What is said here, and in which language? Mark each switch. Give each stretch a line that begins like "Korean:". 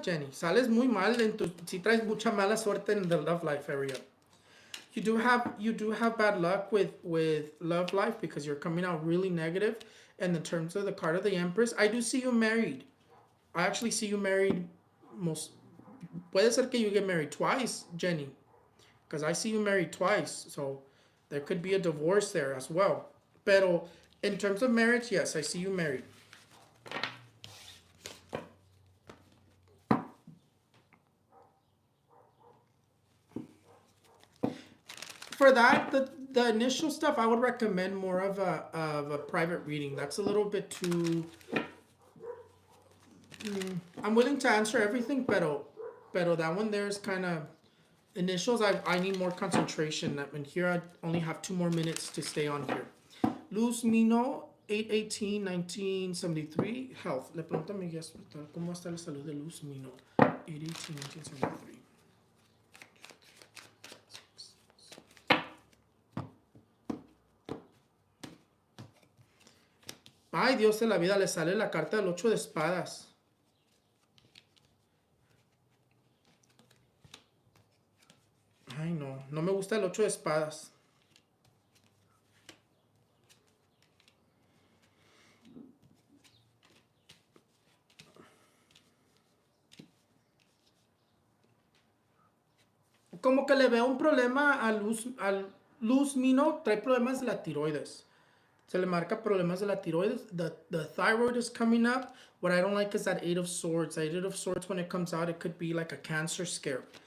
Spanish: Sales muy mal si traes mucha mala suerte
English: in the love life area. You do have bad luck with love life because you're coming out really negative. And in terms of the card of the Empress, I do see you married. I actually see you married.
Spanish: Puede ser que
English: you get married twice, Jenny, because I see you married twice. So there could be a divorce there as well. Pero in terms of marriage, yes, I see you married. For that, the initial stuff, I would recommend more of a private reading. That's a little bit too. I'm willing to answer everything, pero Pero that one there is kind of initials. I need more concentration. And here I only have 2 more minutes to stay on here. Luz Mino, 8/18/1973. Health.
Spanish: Le pregunto a mi guest, ¿cómo está la salud de Luz Mino? 8/18/1973. Ay, Dios de la vida, le sale la carta del 8 de espadas. Ay, no, no me gusta el 8 de espadas. Como que le veo un problema al Luz Mino, trae problemas de la tiroides. Se le marca problemas de la tiroides.
English: The thyroid is coming up. What I don't like is that 8 of Swords. That 8 of Swords, when it comes out, it could be like a cancer scare.